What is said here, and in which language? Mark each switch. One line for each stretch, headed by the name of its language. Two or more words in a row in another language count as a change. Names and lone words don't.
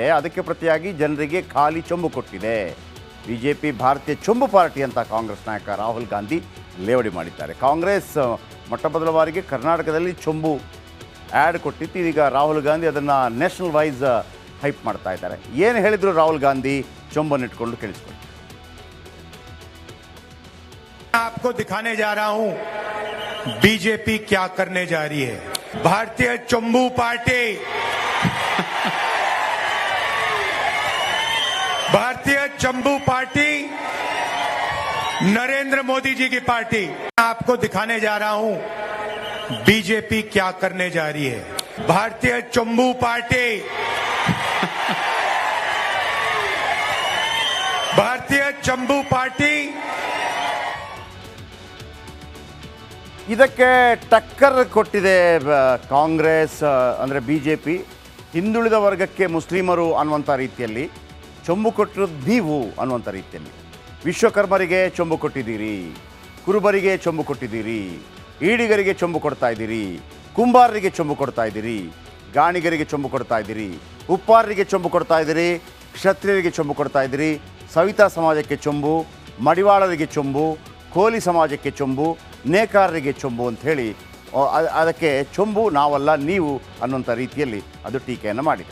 Kannada: ಅದಕ್ಕೆ ಪ್ರತಿಯಾಗಿ ಜನರಿಗೆ ಖಾಲಿ ಚೊಂಬು ಕೊಟ್ಟಿದೆ. ಬಿಜೆಪಿ ಭಾರತೀಯ ಚೊಂಬು ಪಾರ್ಟಿ ಅಂತ ಕಾಂಗ್ರೆಸ್ ನಾಯಕ ರಾಹುಲ್ ಗಾಂಧಿ ಲೇವಡಿ ಮಾಡಿದ್ದಾರೆ. ಕಾಂಗ್ರೆಸ್ ಮೊಟ್ಟಮೊದಲ ಬಾರಿಗೆ ಕರ್ನಾಟಕದಲ್ಲಿ ಚೊಂಬು ಆ್ಯಡ್ ಕೊಟ್ಟಿತ್ತು. ಇದೀಗ ರಾಹುಲ್ ಗಾಂಧಿ ಅದನ್ನು
English: national wise hype
Kannada: ಮಾಡ್ತಾ ಇದ್ದಾರೆ. ಏನು ಹೇಳಿದ್ರು ರಾಹುಲ್ ಗಾಂಧಿ ಚೊಂಬನ್ನು ಇಟ್ಕೊಂಡು ಕೇಳಿಸ್ಕೊಳ್ಳಿ.
Hindi: आपको दिखाने जा रहा हूं बीजेपी क्या करने जा रही है। भारतीय चंबू पार्टी भारतीय चंबू पार्टी नरेंद्र मोदी जी की पार्टी। आपको दिखाने जा रहा हूं बीजेपी क्या करने जा रही है। भारतीय चंबू पार्टी भारतीय चंबू पार्टी
Kannada: ಇದಕ್ಕೆ ಟಕ್ಕರ್ ಕೊಟ್ಟಿದೆ ಕಾಂಗ್ರೆಸ್, ಅಂದರೆ ಬಿ ಜೆ ಪಿ. ಹಿಂದುಳಿದ ವರ್ಗಕ್ಕೆ ಮುಸ್ಲಿಮರು ಅನ್ನುವಂಥ ರೀತಿಯಲ್ಲಿ ಚೊಂಬು ಕೊಟ್ಟಿರೋದು ನೀವು ಅನ್ನುವಂಥ ರೀತಿಯಲ್ಲಿ. ವಿಶ್ವಕರ್ಮರಿಗೆ ಚೊಂಬು ಕೊಟ್ಟಿದ್ದೀರಿ, ಕುರುಬರಿಗೆ ಚೊಂಬು ಕೊಟ್ಟಿದ್ದೀರಿ, ಈಡಿಗರಿಗೆ ಚೊಂಬು ಕೊಡ್ತಾ ಇದ್ದೀರಿ, ಕುಂಬಾರರಿಗೆ ಚೊಂಬು ಕೊಡ್ತಾ ಇದ್ದೀರಿ, ಗಾಣಿಗರಿಗೆ ಚೊಂಬು ಕೊಡ್ತಾ ಇದ್ದೀರಿ, ಉಪ್ಪಾರರಿಗೆ ಚೊಂಬು ಕೊಡ್ತಾ ಇದ್ದೀರಿ, ಕ್ಷತ್ರಿಯರಿಗೆ ಚೊಂಬು ಕೊಡ್ತಾ ಇದ್ದೀರಿ, ಸವಿತಾ ಸಮಾಜಕ್ಕೆ ಚೊಂಬು, ಮಡಿವಾಳರಿಗೆ ಚೊಂಬು, ಕೋಲಿ ಸಮಾಜಕ್ಕೆ ಚೊಂಬು, ನೇಕಾರರಿಗೆ ಚೊಂಬು ಅಂಥೇಳಿ ಅದಕ್ಕೆ ಚೊಂಬು ನಾವಲ್ಲ ನೀವು ಅನ್ನುವಂಥ ರೀತಿಯಲ್ಲಿ ಅದು ಟೀಕೆಯನ್ನು ಮಾಡಿದೆ.